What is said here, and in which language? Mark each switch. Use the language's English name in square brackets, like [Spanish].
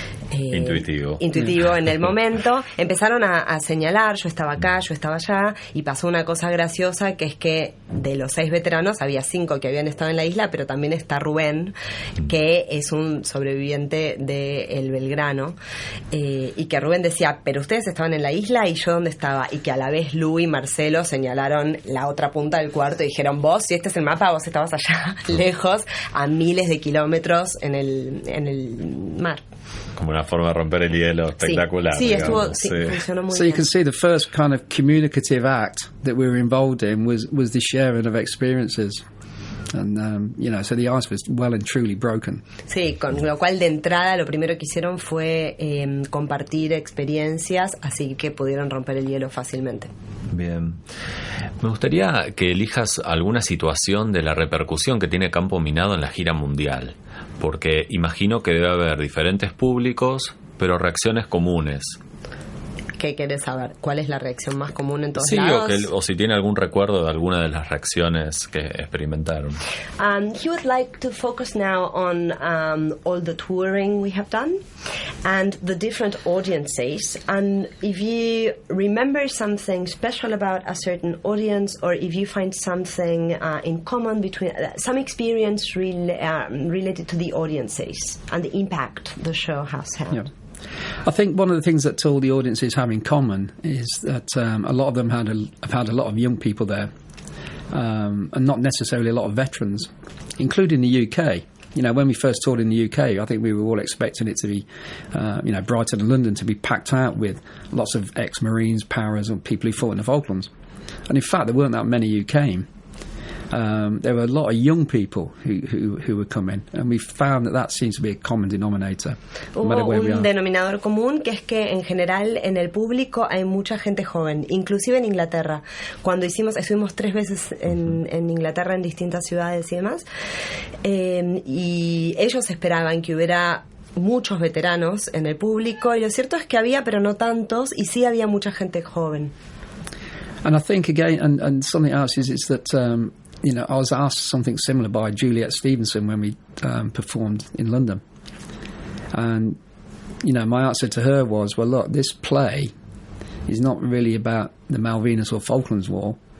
[Spanish] intuitivo en el momento. Empezaron a señalar, yo estaba acá, yo estaba allá, y pasó una cosa graciosa, que es que de los 6 veteranos había 5 que habían estado en la isla, pero también está Rubén, que es un sobreviviente del Belgrano, y que Rubén decía, pero ustedes estaban en la isla y yo dónde estaba, y que a la vez Lu y Marcelo señalaron la otra punta del cuarto y dijeron, vos, si este es el mapa, vos estabas allá lejos, a miles de kilómetros en el mar. Como una forma de romper el hielo espectacular. Sí, funcionó muy bien. [English] So you can see the first kind of communicative act that we were involved in was the sharing of experiences. And, so the ice was well and truly broken. [Spanish] Sí, con lo cual de entrada lo primero que hicieron fue compartir experiencias, así que pudieron romper el hielo fácilmente. Bien. Me gustaría que elijas alguna situación de la repercusión que tiene Campo Minado en la gira mundial, porque imagino que debe haber diferentes públicos, pero reacciones comunes. ¿Qué querés saber? ¿Cuál es la reacción más común en todos Sí, lados? o si tiene algún recuerdo de alguna de las reacciones que experimentaron. [English] He would like to focus now on all the touring we have done and the different audiences, and if you remember something special about a certain audience, or if you find something in common between some experience related to the audiences and the impact the show has had. Yeah. I think one of the things that all the audiences have in common is that a lot of them have had a lot of young people there, and not necessarily a lot of veterans, including the UK. You know, when we first toured in the UK, I think we were all expecting it to be, Brighton and London to be packed out with lots of ex-Marines, paras, and people who fought in the Falklands. And in fact, there weren't that many who came. There were a lot of young people who were coming, and we found that seems to be a common denominator. No matter where we are. [Spanish] Un denominador común, que es que en general en el público hay mucha gente joven, inclusive en Inglaterra. Cuando estuvimos 3 veces en Inglaterra, en distintas ciudades y demás, y ellos esperaban que hubiera muchos veteranos en el público, y lo cierto es que había, pero no tantos, y sí había mucha gente joven. [English] And I think again, and something else is that I was asked something similar by Juliet Stevenson when we performed in London, and my answer to her was, well, look, this play is not really about the Malvinas or Falklands War.